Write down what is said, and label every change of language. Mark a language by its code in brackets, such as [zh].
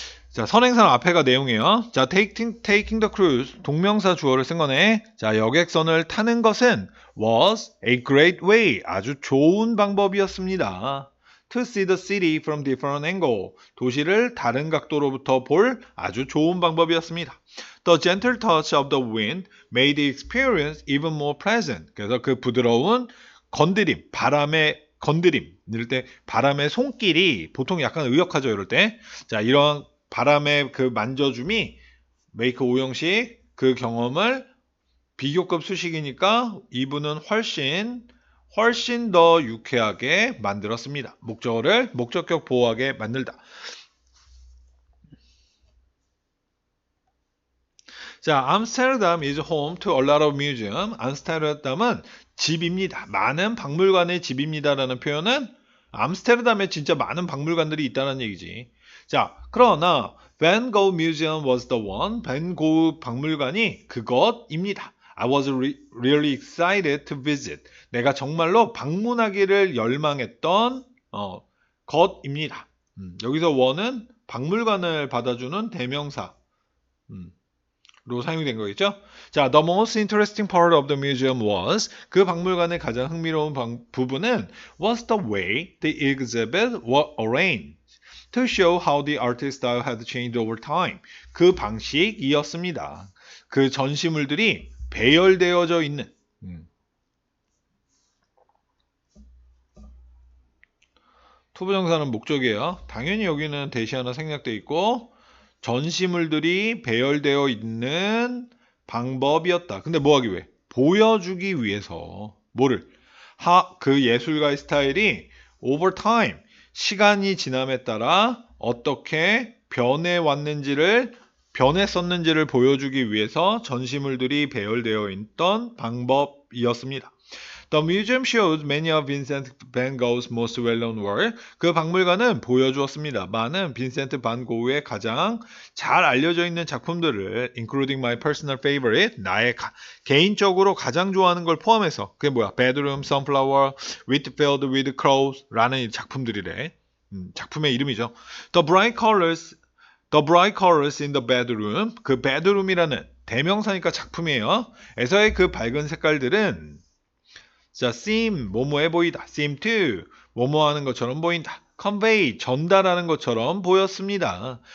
[ko] 자, 선행사는 앞에가 내용이에요. 자, [en] taking the cruise [ko] 동명사 주어를 쓴 거네. 자, 여객선을 타는 것은 [en] was a great way [ko] 아주 좋은 방법이었습니다. [en] To see the city from different angle [ko] 도시를 다른 각도로부터 볼 아주 좋은 방법이었습니다. [en] The gentle touch of the wind made the experience even more pleasant. [ko] 그래서 그 부드러운 건드림, 바람의 건드림 이럴 때 바람의 손길이 보통 약간 의역하죠 이럴 때. 자, 이런 바람의 그 만져줌이 make 오형식 그 경험을 비교급 수식이니까 이분은 훨씬 더 유쾌하게 만들었습니다. 목적어를 목적격 보호하게 만들다. [en] 자, 암스테르담 is home to a lot of museum. [ko] 암스테르담은 집입니다. 많은 박물관의 집입니다라는 표현은 암스테르담에 진짜 많은 박물관들이 있다는 얘기지. [en] 자, 그러나 Van Gogh Museum was the one. [ko] 밴 고흐 박물관이 그것입니다. [en] I was really excited to visit. [ko] 내가 정말로 방문하기를 열망했던 것입니다. 여기서 one은 박물관을 받아주는 대명사 로 사용이 된 거겠죠? [en] 자, the most interesting part of the museum was [ko] 그 박물관의 가장 흥미로운 부분은 [en] was the way the exhibit was arranged to show how the artist's style had changed over time. [ko] 그 방식이었습니다. 그 전시물들이 배열되어져 있는 투부정사는 목적이에요. 당연히 여기는 대시 하나 생략돼 있고 전시물들이 배열되어 있는 방법이었다. 근데 뭐 하기 위해? 보여주기 위해서 뭐를? 그 예술가의 스타일이 [en] over time [ko] 시간이 지남에 따라 어떻게 변했었는지를 보여주기 위해서 전시물들이 배열되어 있던 방법이었습니다. [en] The museum shows many of Vincent van Gogh's most well-known work. [ko] 그 박물관은 보여주었습니다. 많은 빈센트 반 고흐의 가장 잘 알려져 있는 작품들을 [en] including my personal favorite, [ko] 나의 개인적으로 가장 좋아하는 걸 포함해서 그게 뭐야? Bedroom, Sunflower, Whitfield with Crows 라는 이 작품들이래. 작품의 이름이죠. [en] The bright colors in the bedroom. [ko] 그 bedroom이라는 대명사니까 작품이에요. 에서의 그 밝은 색깔들은 자, seem 뭐뭐해 보이다. seem to 뭐뭐 하는 것처럼 보인다. convey 전달하는 것처럼 보였습니다.